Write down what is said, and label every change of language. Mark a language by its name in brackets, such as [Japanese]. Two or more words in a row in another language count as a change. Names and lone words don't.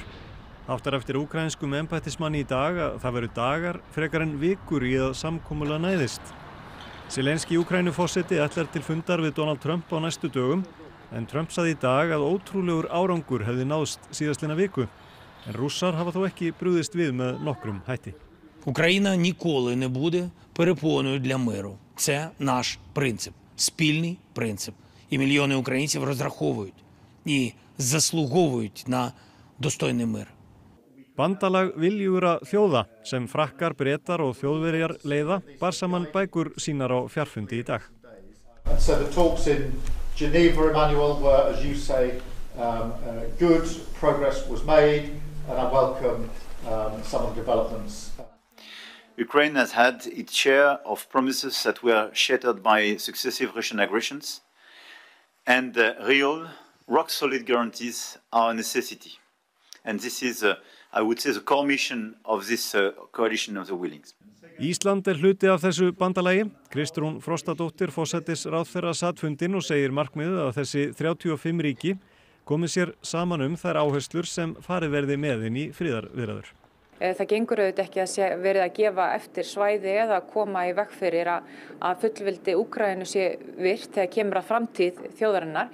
[Icelandic] Áttar eftir úkraínskum embættismanni í dag að það veru dagar frekar en vikur í að samkomulag næðist. Zelenskí Úkraínuforseti ætlar til fundar við Donald Trump á næstu dögum, en Trump sagði í dag að ótrúlegur árangur hefði náðst síðastlina viku. En Rússar hafa þó ekki brugðist við með nokkrum hætti. [Ukrainian] Україна ніколи не буде перепоною для миру. Це наш принцип, спільний принцип. І мільйони українців розраховують і заслуговують на достойний мир. [Icelandic] Bandalag viljugra þjóða sem Frakkar, Bretar og Þjóðverjar leiða bar saman bækur sínar á fjarfundi í dag. [English] So the talks in Geneva, Emmanuel, were, as you say, good progress was made, and I welcome some of the developments. Ukraine has had its share of promises that were shattered by successive Russian aggressions, and real, rock-solid guarantees are a necessity. And this is, I would say, the core mission of this coalition of the willings. [Icelandic] Ísland hluti af þessu bandalagi. Kristrún Frostadóttir forsætisráðherra sat fundinn og segir markmiðið að þessi 35 ríki komi sér saman þær áherslur sem farið verði með inn í friðarviðræður. Það gengur auðvitað ekki að verið að gefa eftir svæði eða koma í veg fyrir að fullveldi Úkraínu sé virt þegar kemur að framtíð þjóðarinnar.